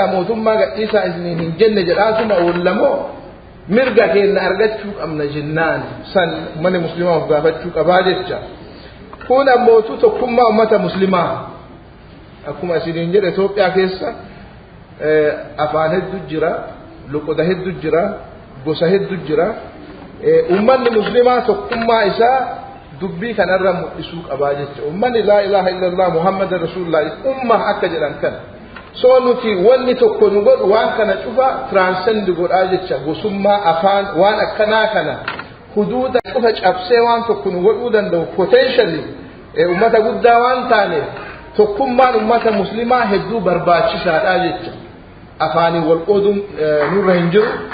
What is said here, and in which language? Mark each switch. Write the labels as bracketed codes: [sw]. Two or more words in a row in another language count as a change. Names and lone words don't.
[om] mootummaa gadhiisaa isiniin hin jenne jedhaatuma oolamoo mirga keenya argachuu qabna jennaan san mana muslimaa of gaafachuu qabaa jecha kun ammootu tokkummaa ummata muslimaa akkuma isiniin jedhe Itoophiyaa keessa afaan hedduu jira luqoda hedduu jira gosa hedduu jira ummanni muslimaa tokkummaa isaa dubbii kanarra mul'isuu qabaa jecha ummanni [ar] لا إله إلا الله محمد رسول الله [om] umma akka jedhan kana so nuti wanni tokko nu godhu waan kana cufa transcend godhaa jecha gosummaa afaan waan akkanaa kana huduuda cufa cabsee waan tokko nu godhuu danda'u potentially ummata guddaa waan taaneef tokkummaan ummata muslimaa hedduu barbaachisaadha jecha afaanii wal qooduun nurra hin jiru.